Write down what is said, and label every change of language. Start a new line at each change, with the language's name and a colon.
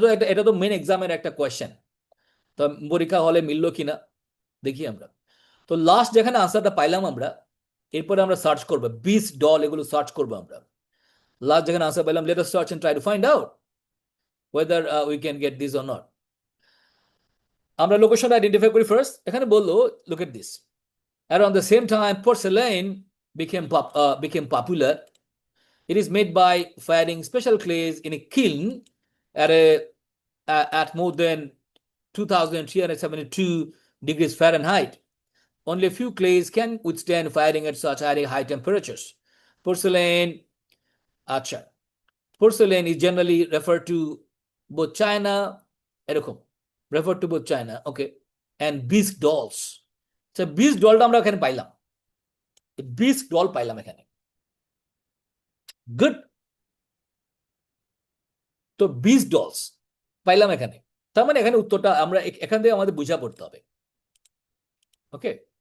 Bangla: এটা তো মেন এক্সামের একটা কোয়েশ্চেন, তো পরীক্ষা হলে মিললো কিনা দেখি আমরা। তো লাস্ট যেখানে আনসারটা পাইলাম আমরা, এরপরে আমরা সার্চ করবো 20 ডল, এগুলো সার্চ করবো আমরা। লাস্ট যেখানে আনসার পাইলাম,
English: Let us search and try to find out whether we can get this or not.
Bangla: আমরা লোকেশন আইডেন্টিফাই করি ফার্স্ট। এখানে বললো
English: look at this, around the same time porcelain became popular. It is made by firing special clays in a kiln at at more than 2372 degrees Fahrenheit. Only a few clays can withstand firing at such high temperatures. Porcelain, acha. Porcelain is generally referred to both China, এরকম, referred to both China, okay, and bisque dolls.
Bangla: So bisque dollটা আমরা এখানে পাইলাম, bisque doll পাইলাম এখানে, good. তো bisque dolls পাইলাম এখানে, তার মানে এখানে উত্তরটা আমরা এখান থেকে আমাদের বুঝা পড়তে হবে, ওকে।